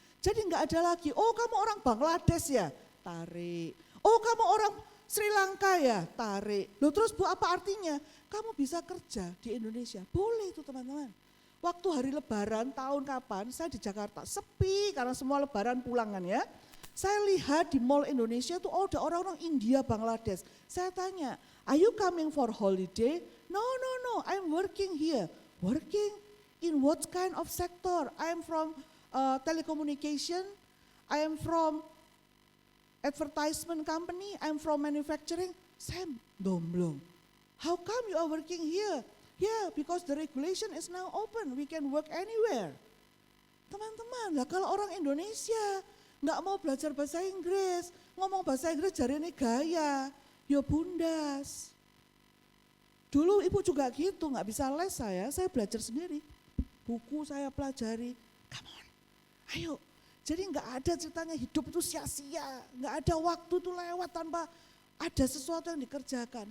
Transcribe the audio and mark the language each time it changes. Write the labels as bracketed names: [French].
[Indonesian] Jadi enggak ada lagi, oh kamu orang Bangladesh ya, tarik. Oh kamu orang Sri Lanka ya, tarik. Loh terus Bu apa artinya? Kamu bisa kerja di Indonesia, boleh itu teman-teman. Waktu hari lebaran tahun kapan, saya di Jakarta sepi karena semua lebaran pulang kan ya. Saya lihat di mall Indonesia tuh ada orang-orang India, Bangladesh. Saya tanya, [English] are you coming for holiday? No, I'm working here. Working in what kind of sector? I am from telecommunication, I am from advertisement company, I am from manufacturing. [Indonesian] Saya domblong. [English] How come you are working here? Yeah, because the regulation is now open, we can work anywhere. [Indonesian] Teman-teman, lah kalau orang Indonesia nggak mau belajar bahasa Inggris, ngomong bahasa Inggris jari ini gaya, ya bundas. Dulu ibu juga gitu, nggak bisa les saya belajar sendiri. Buku saya pelajari, [English] come on, [Indonesian] ayo. Jadi nggak ada ceritanya hidup itu sia-sia, nggak ada waktu itu lewat tanpa ada sesuatu yang dikerjakan.